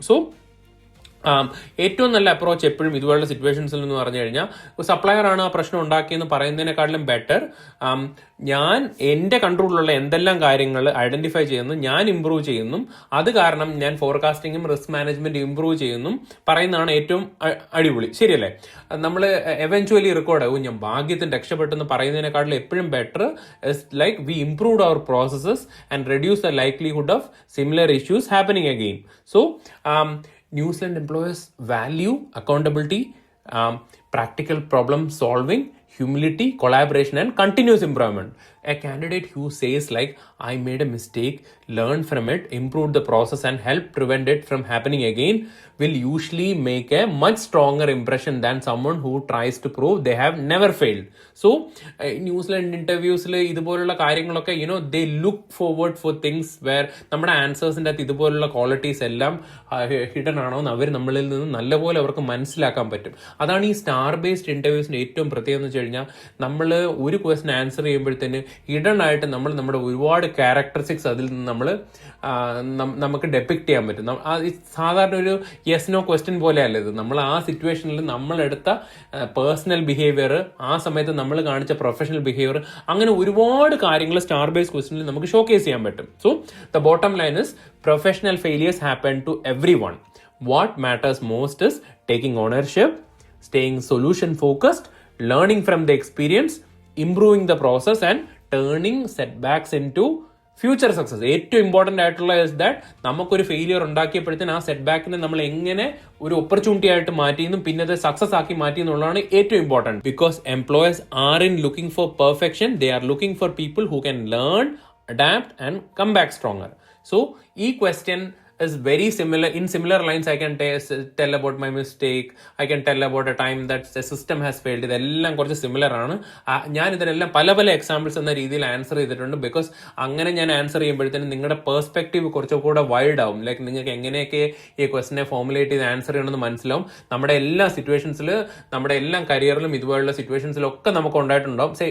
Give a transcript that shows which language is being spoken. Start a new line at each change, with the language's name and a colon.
Malayalam: So ഏറ്റവും നല്ല approach എപ്പോഴും ഇതുപോലുള്ള സിറ്റുവേഷൻസിൽ എന്ന് പറഞ്ഞു കഴിഞ്ഞാൽ, സപ്ലയർ ആണ് ആ പ്രശ്നം ഉണ്ടാക്കിയെന്ന് പറയുന്നതിനെക്കാട്ടിലും ബെറ്റർ ഞാൻ എൻ്റെ കൺട്രോളിലുള്ള എന്തെല്ലാം കാര്യങ്ങൾ ഐഡന്റിഫൈ ചെയ്യുന്നു, ഞാൻ ഇംപ്രൂവ് ചെയ്യുന്നു, അത് കാരണം ഞാൻ ഫോർകാസ്റ്റിംഗും റിസ്ക് മാനേജ്മെന്റ് ഇംപ്രൂവ് ചെയ്യുന്നു പറയുന്നതാണ് ഏറ്റവും അടിപൊളി. ശരിയല്ലേ? നമ്മൾ എവൻച്വലി റെക്കോർഡ് ആവും ഞാൻ ഭാഗ്യത്തിന് രക്ഷപ്പെട്ടെന്ന് പറയുന്നതിനെക്കാട്ടിലും എപ്പോഴും better
English: Like we improved our processes and reduce the likelihood of similar issues happening again. So New Zealand employers value accountability, practical problem solving, humility, collaboration and continuous improvement. A candidate who says like, I made a mistake, learned from it, improved the process and helped prevent it from happening again will usually make a much stronger impression than someone who tries to prove they have never failed.
Malayalam: So New Zealand ഇന്റർവ്യൂസിൽ ഇതുപോലുള്ള കാര്യങ്ങളൊക്കെ
English: they look forward for things where
Malayalam: നമ്മുടെ ആൻസേഴ്സിൻ്റെ അകത്ത് ഇതുപോലുള്ള qualities എല്ലാം hidden ആണോ എന്ന് അവർ നമ്മളിൽ നിന്ന് നല്ലപോലെ അവർക്ക് മനസ്സിലാക്കാൻ പറ്റും. അതാണ് ഈ സ്റ്റാർ ബേസ്ഡ് ഇന്റർവ്യൂസിന്റെ ഏറ്റവും പ്രത്യേകത എന്ന് വെച്ച് കഴിഞ്ഞാൽ, നമ്മൾ ഒരു ക്വസ്റ്റൻ ആൻസർ ചെയ്യുമ്പോഴത്തേന് ഹിഡൻ ആയിട്ട് നമ്മുടെ ഒരുപാട് ക്യാരക്ടറിസ്റ്റിക്സ് അതിൽ നിന്ന് നമുക്ക് ഡെപിക്ട് ചെയ്യാൻ പറ്റും. സാധാരണ ഒരു യെസ് നോ ക്വസ്റ്റ്യൻ പോലെയല്ല ഇത്. നമ്മൾ ആ സിറ്റുവേഷനിൽ നമ്മളെടുത്ത പേഴ്സണൽ ബിഹേവിയർ, ആ സമയത്ത് നമ്മൾ കാണിച്ച പ്രൊഫഷണൽ ബിഹേവിയർ, അങ്ങനെ ഒരുപാട് കാര്യങ്ങൾ സ്റ്റാർ ബേസ്ഡ് ക്വസ്റ്റ്യനിൽ നമുക്ക് ഷോക്കേസ് ചെയ്യാൻ പറ്റും.
English: So the bottom line is professional failures happen to everyone. What matters most is taking ownership, staying solution focused, learning from the experience, improving the process and turning setbacks into future success.
Malayalam: ഏറ്റവും important ആയിട്ടുള്ള
English: is that
Malayalam: നമുക്കൊരു failure ഉണ്ടാക്കിയപ്പോഴത്തേന് ആ set ബാക്കിനെ നമ്മൾ എങ്ങനെ ഒരു opportunity ആയിട്ട് മാറ്റിയെന്നും പിന്നെ അത് സക്സസ് ആക്കി മാറ്റി എന്നുള്ളതാണ് ഏറ്റവും important.
English: Because employers are in looking for perfection, they are looking for people who can learn, adapt and come back stronger. So
Malayalam: ഈ
English: Question is very similar. In similar lines, I can tell about my mistake. I can tell about a time that the system has failed.
Malayalam: ഇതെല്ലാം കുറച്ച് similar ആണ്. ഞാൻ ഇതിനെല്ലാം പല പല examples എന്ന രീതിയിൽ ആൻസർ ചെയ്തിട്ടുണ്ട്. ബിക്കോസ് അങ്ങനെ ഞാൻ ആൻസർ ചെയ്യുമ്പോഴത്തേനും നിങ്ങളുടെ പെർസ്പെക്റ്റീവ് കുറച്ചുകൂടെ വൈഡ് ആവും. ലൈക്ക് നിങ്ങൾക്ക് എങ്ങനെയൊക്കെ ഈ ക്വസ്റ്റിനെ ഫോമുലേറ്റ് ചെയ്ത് ആൻസർ ചെയ്യണമെന്ന് മനസ്സിലാവും. നമ്മുടെ എല്ലാ സിറ്റുവേഷൻസിൽ, നമ്മുടെ എല്ലാ കരിയറിലും ഇതുപോലുള്ള സിറ്റുവേഷൻസിലൊക്കെ നമുക്ക് ഉണ്ടായിട്ടുണ്ടാവും.